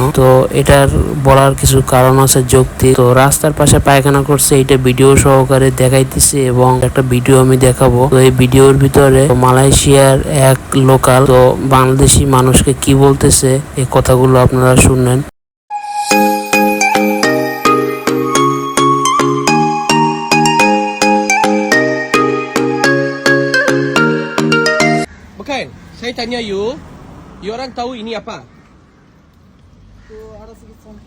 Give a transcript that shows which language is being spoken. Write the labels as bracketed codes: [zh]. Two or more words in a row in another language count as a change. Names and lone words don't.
[bn] তো এটার বলার কিছু কারণ আছে যৌক্তিক। তো রাস্তার পাশে পায়খানা করছে, এটা ভিডিও সহকারে দেখাইতেছে এবং একটা ভিডিও আমি দেখাবো। তো এই ভিডিওর ভিতরে মালয়েশিয়ার এক লোকাল তো বাংলাদেশি মানুষকে কি বলতেছে এই কথাগুলো আপনারা শুনেন। [ms] Bukan, saya tanya you orang tahu ini apa? Ada sedikit sampah.